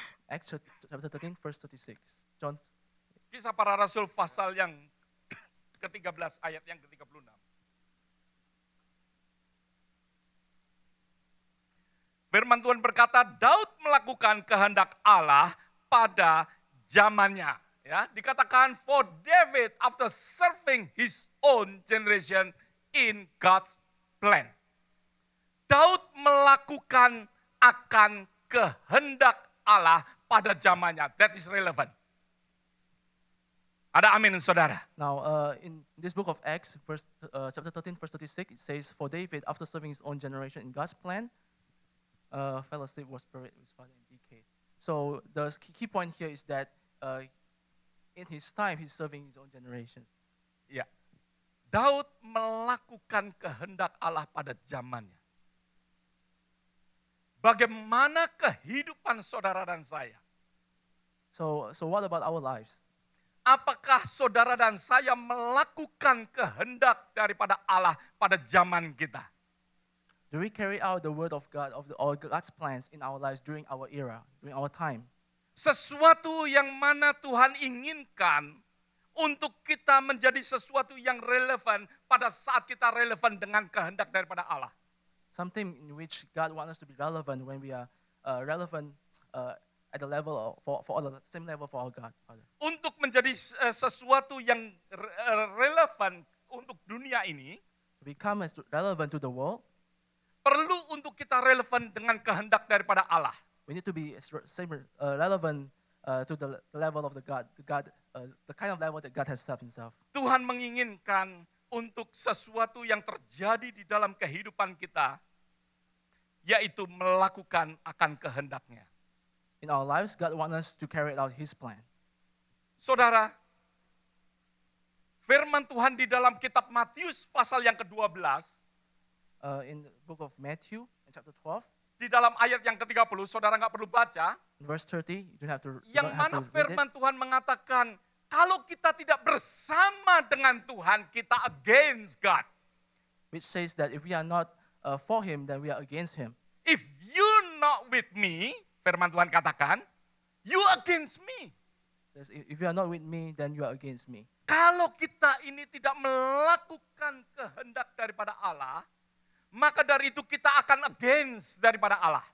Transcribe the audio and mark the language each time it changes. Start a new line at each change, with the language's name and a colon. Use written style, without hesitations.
English: Acts chapter 13, verse 36. John,
Indonesian: Kisah Para Rasul pasal yang ke-13, ayat yang ke-36. Firman Tuhan berkata, Daud melakukan kehendak Allah pada zamannya. Ya, dikatakan
English: for David after serving his own generation in God's plan.
Indonesian: Daud melakukan akan kehendak Allah pada zamannya.
English: That is relevant.
Indonesian: Ada amin saudara.
English: now, in this book of Acts, chapter 13, verse 36, it says, for David, after serving his own generation in God's plan, fell asleep, was buried with his father in decay. So the key point here is that in his time, he's serving his own generations.
Indonesian: Ya. Daud melakukan kehendak Allah pada zamannya. Bagaimana kehidupan saudara dan saya?
English: So what about our lives?
Indonesian: Apakah saudara dan saya melakukan kehendak daripada Allah pada zaman kita?
English: Do we carry out the word of God, or God's plans in our lives during our era, during our time?
Indonesian: Sesuatu yang mana Tuhan inginkan untuk kita menjadi sesuatu yang relevan pada saat kita relevan dengan kehendak daripada Allah.
English: Something in which God wants us to be relevant when we are relevant at the level for the same level for our God, Father.
Indonesian: Untuk menjadi sesuatu yang relevan untuk dunia ini,
English: To become relevant to the world,
Indonesian: perlu untuk kita relevan dengan kehendak daripada Allah.
English: we need to be relevant to the level of the kind of level that God has set himself.
Indonesian: Tuhan menginginkan untuk sesuatu yang terjadi di dalam kehidupan kita, yaitu melakukan akan kehendaknya.
English: In our lives, God wants us to carry out his plan.
Indonesian: Saudara, firman Tuhan di dalam kitab Matius pasal yang ke-12,
English: In the book of Matthew, in chapter 12,
Indonesian: di dalam ayat yang ke-30, saudara nggak perlu baca,
English: in verse 30, you don't have to,
Indonesian: yang mana firman Tuhan mengatakan, kalau kita tidak bersama dengan Tuhan, kita
English: against God. which says that if we are not for him, then we are against him. If you're not with me,
Indonesian: firman Tuhan katakan,
English: you against me. Says, if you are not with me, then you are against me.
Indonesian: Kalau kita ini tidak melakukan kehendak daripada Allah, maka dari itu kita akan against daripada Allah.